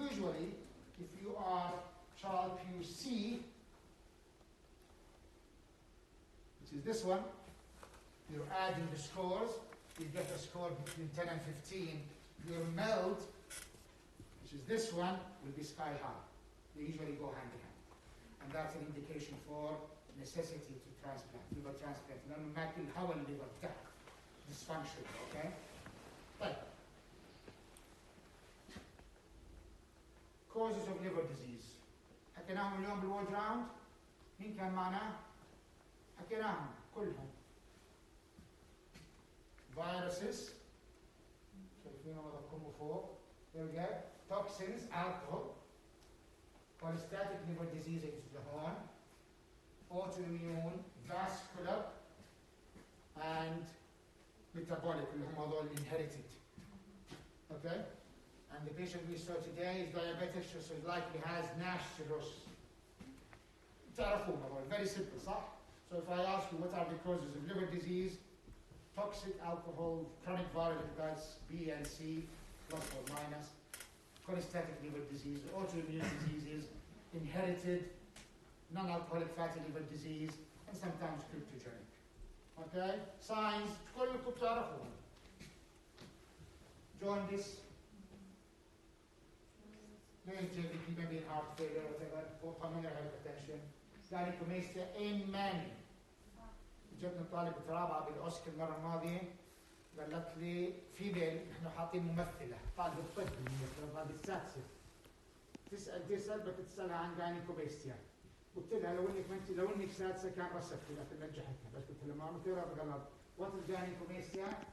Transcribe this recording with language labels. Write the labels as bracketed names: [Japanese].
[English] Usually, if you are Child-Pugh C, which is this one, you're adding the scores, you get a score between 10 and 15. Your MELD, which is this one, will be sky high. They usually go hand in hand. And that's an indication for necessity to transplant, liver transplant. [Arabic] لأنه ما كل هوا الليفر بتاعك dysfunction, okay? طيب. [English] Causes of liver disease. [Arabic] حكيناهم اليوم بالوورد راوند. مين كان معنا؟ حكيناهم كلهم. Viruses. شايفين وضعكم فوق. يرجع. [English] Toxins, alcohol. Cholestatic liver disease is the horn. Autoimmune, vascular, and metabolic, [Arabic] اللي هم هذول [English] inherited. Okay? And the patient we saw today is diabetic, so likely has NASH cirrhosis. [Arabic] تعرفون هذول, [English] very simple, [Arabic] صح? [English] So if I ask you what are the causes of liver disease, toxic alcohol, chronic viral hepatitis B and C, plus or minus, cholestatic liver disease, autoimmune diseases, inherited, non-alcoholic fatty liver disease, and sometimes cryptogenic. Okay? [Arabic] Signs, كلكم تعرفون. [English] Jaundice, maybe heart failure, whatever, or pulmonary hypertension, gynecomastia in men. [Arabic] جبنا طالب رابعه بالاوسكار المره الماضيه قالت لي فيميل احنا حاطين ممثله طالب الطب هذه السادسه تسال بتسالها عن جاينيكوماستيا قلت لها لو انك سادسه كان رسبت لكن نجحتها بس قلت لها ما مثيره غلط وات الجاينيكوماستيا